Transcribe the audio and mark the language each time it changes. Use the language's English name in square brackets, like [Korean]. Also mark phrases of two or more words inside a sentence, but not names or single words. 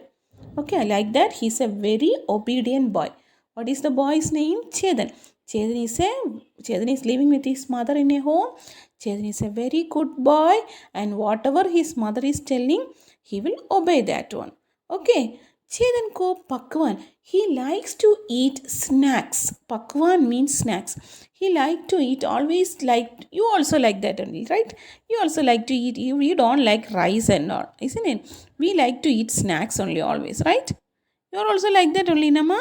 [English] Okay, like that, he is a very obedient boy. What is the boy's name? Chedan. Chedan is living with his mother in a home. Chedan is a very good boy, and whatever his mother is telling, he will obey that one. Okay. Chedan [Hindi] ko pakwan. [English] He likes to eat snacks. Pakwan means snacks. He like to eat, always like, you also like that only, right? You also like to eat, you don't like rice and all, isn't it? We like to eat snacks only always, right? You are also like that only, Nama?